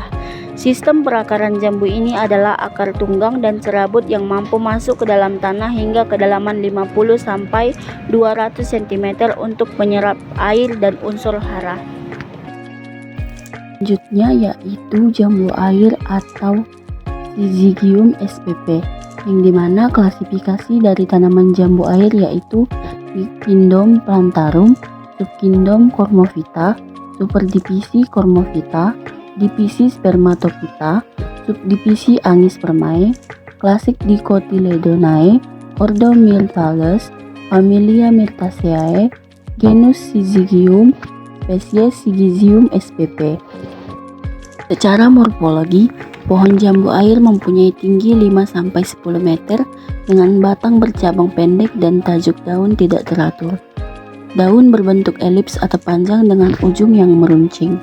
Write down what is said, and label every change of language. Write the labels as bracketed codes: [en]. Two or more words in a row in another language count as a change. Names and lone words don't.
[id] Sistem perakaran jambu ini adalah akar tunggang dan serabut yang mampu masuk ke dalam tanah hingga kedalaman 50-200 cm untuk menyerap air dan unsur hara. Selanjutnya yaitu jambu air atau Syzygium spp, yang dimana klasifikasi dari tanaman jambu air yaitu kingdom Plantarum, subkingdom Cormophyta, superdivisi Cormophyta, divisi Spermatophyta, subdivisi Angispermae, klasik Dicotyledonae, ordo Myrtales, familia Myrtaceae, genus Syzygium, spesies Syzygium spp. Secara morfologi, pohon jambu air mempunyai tinggi 5-10 meter dengan batang bercabang pendek dan tajuk daun tidak teratur. Daun berbentuk elips atau panjang dengan ujung yang meruncing.